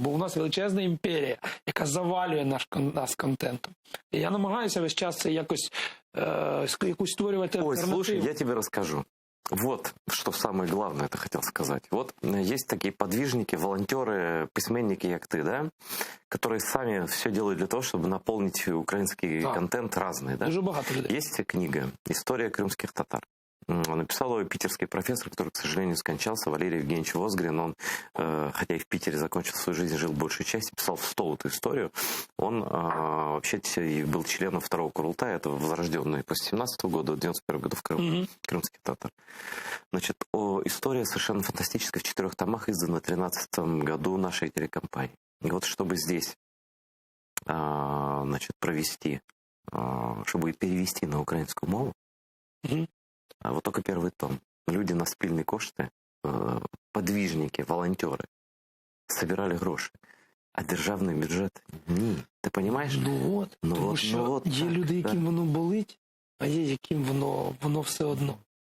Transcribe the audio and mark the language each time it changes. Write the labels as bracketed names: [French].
[Ukrainian] Бо у нас величезна імперія, яка завалює нас контентом. І я намагаюся весь час це якусь створювати альтернативу. [Russian] Ой, слушай, я тебе расскажу. Вот, что самое главное это хотел сказать. Вот есть такие подвижники, волонтеры, письменники, как ты, да, которые сами все делают для того, чтобы наполнить украинский контент разный, да. [Ukrainian] Дуже багато людей. [Russian] Есть книга «История крымских татар». Написал ее питерский профессор, который, к сожалению, скончался, Валерий Евгеньевич Возгрин. Он, хотя и в Питере закончил свою жизнь, жил большую часть, писал в стол эту историю. Он вообще был членом второго Курултая, это возрожденный после 17 года, в 91 году в Крым, крымский татар. Значит, история совершенно фантастическая, в 4 томах, издана в 2013 году нашей телекомпании. И вот чтобы здесь, значит, провести, чтобы перевести на украинскую мову, вот только первый том. [Ukrainian] Люди на спільні кошти, подвижники, волонтери собирали гроші. А державний бюджет – ні. Ти розумієш? Тому що є люди, яким воно болить, а є, яким воно все одно.